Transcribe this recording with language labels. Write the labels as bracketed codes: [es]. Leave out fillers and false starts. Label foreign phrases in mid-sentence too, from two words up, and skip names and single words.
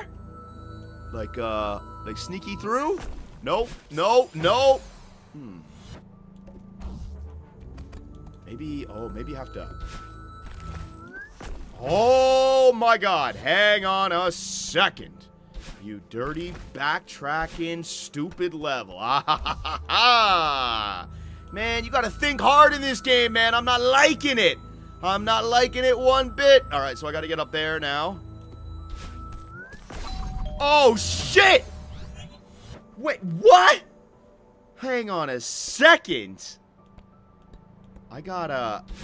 [en] Like sneaky through? No. Maybe you have to... Oh, my God. Hang on a second. You dirty, backtracking, stupid level. Ah, ha, ha, ha, ha. Man, you got to think hard in this game, man. I'm not liking it. I'm not liking it one bit. All right, so I got to get up there now. Oh, shit. Wait, what? Hang on a second. I gotta...